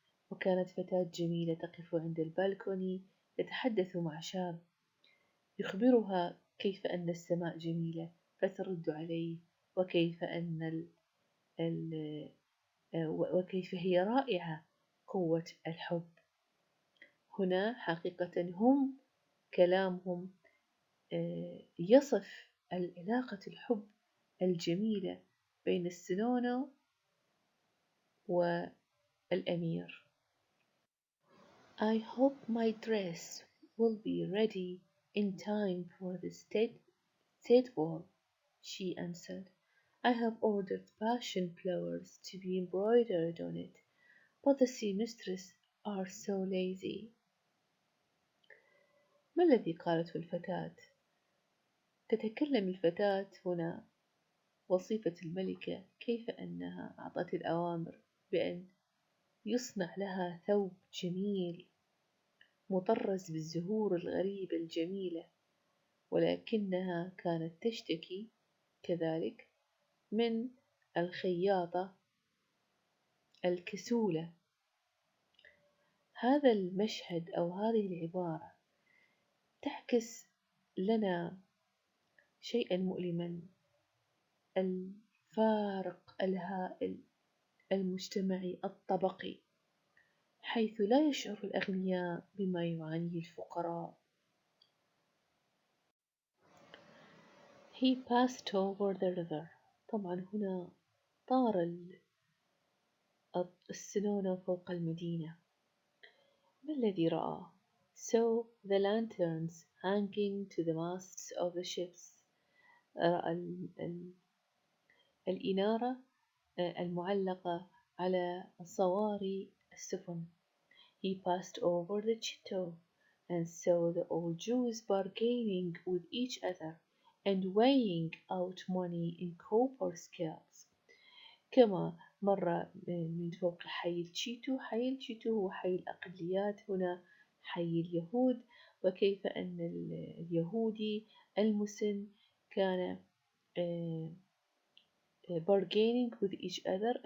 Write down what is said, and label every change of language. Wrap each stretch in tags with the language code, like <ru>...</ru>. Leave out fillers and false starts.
<ar>وكانت فتاة جميلة تقف عند البالكوني تتحدث مع شاب يخبرها كيف أن السماء جميلة، فترد عليه وكيف أن ال وكيف هي رائعة قوة الحب. هنا حقيقة هم كلامهم يصف علاقة الحب الجميلة بين السنونو والأمير.</ar> <en>I hope my dress will be ready in time for the state ball, she answered. I have ordered passion flowers to be embroidered on it, but the seamstresses are so lazy.</en> <ar>ما الذي قالته الفتاة؟ تتكلم الفتاة هنا وصيفة الملكة كيف أنها أعطت الأوامر بأن يصنع لها ثوب جميل مطرز بالزهور الغريبة الجميلة، ولكنها كانت تشتكي كذلك من الخياطة الكسولة. هذا المشهد أو هذه العبارة تعكس لنا شيئا مؤلما، الفارق الهائل المجتمعي الطبقي، حيث لا يشعر الأغنياء بما يعانيه الفقراء.</ar> <en>He passed over the river.</en> <ar>طبعا هنا طار السنونة فوق المدينة. ما الذي رأى؟</ar> <en>Saw the lanterns hanging to the masts of the ships.</en> <ar>رأى الإنارة المعلقة على صواري السفن.</ar> <en>He passed over the Chitto and saw the old Jews bargaining with each other and weighing out money in copper scales.</en> <ar>كما مر من فوق حي التشيتو. حي التشيتو هو حي الأقليات، هنا حي اليهود، وكيف أن اليهودي المسن كان</ar> <en>bargaining with each other.</en>